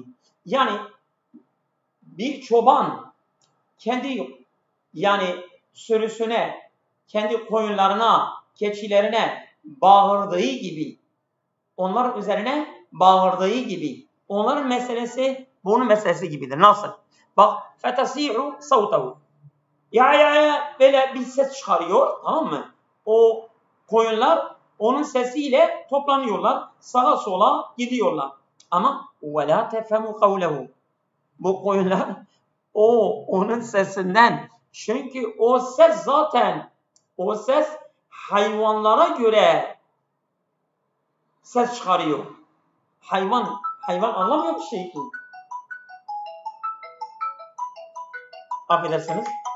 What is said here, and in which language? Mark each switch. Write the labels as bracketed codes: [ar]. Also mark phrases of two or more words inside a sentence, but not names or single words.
[tr] Yani bir çoban kendi sürüsüne, kendi koyunlarına, keçilerine bağırdığı gibi, onların üzerine bağırdığı gibi, onların meselesi bunun meselesi gibidir. Nasıl? Bak, [ar] فتسمع صوته. [tr] Ya böyle bir ses çıkarıyor, tamam mı? O koyunlar onun sesiyle toplanıyorlar. Sağa sola gidiyorlar. Ama [ar] وَلَا تَفَهَمُوا قَوْلَهُ [tr] bu koyunlar onun sesinden, çünkü o ses zaten hayvanlara göre ses çıkarıyor. Hayvan anlamıyor bir şey ki. Affedersiniz.